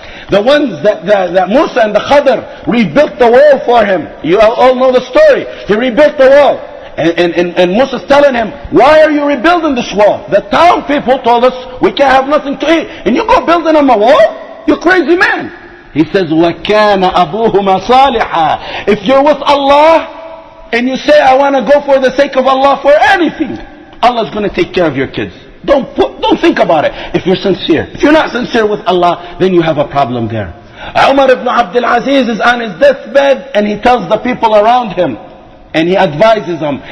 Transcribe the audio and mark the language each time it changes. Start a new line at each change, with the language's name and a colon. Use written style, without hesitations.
English: The ones that Musa and the Khattab rebuilt the wall for him. You all know the story. He rebuilt the wall. And Musa's telling him, why are you rebuilding this wall? The town people told us, we can't have nothing to eat. And you go building them a wall? You crazy man. He says,
Arabic: وَكَانَ أَبُوهُمَا صَالِحًا.
English: If you're with Allah, and you say, I want to go for the sake of Allah for anything, Allah's going to take care of your kids. Don't think about it if you're sincere. If you're not sincere with Allah, then you have a problem there. Umar Ibn Aziz is on his deathbed and he tells the people around him and he advises them.